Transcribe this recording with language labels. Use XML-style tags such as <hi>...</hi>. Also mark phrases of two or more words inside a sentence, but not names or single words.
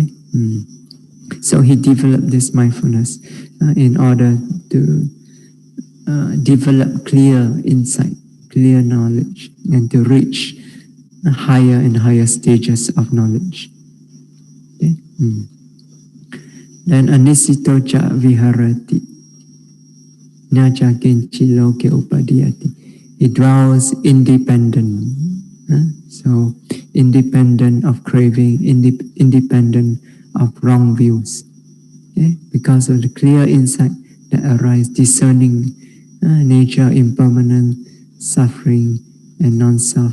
<en>So he developed this mindfulness in order to develop clear insight, clear knowledge, and to reach higher and higher stages of knowledge. Okay?</en> <pi>Then anisito cha viharati, nacha kinchi loke upadiyati.</pi> <en>It dwells independent. So independent of craving, independent of wrong views. Okay? Because of the clear insight that arises, discerning nature, impermanent, suffering, and non-self.</en>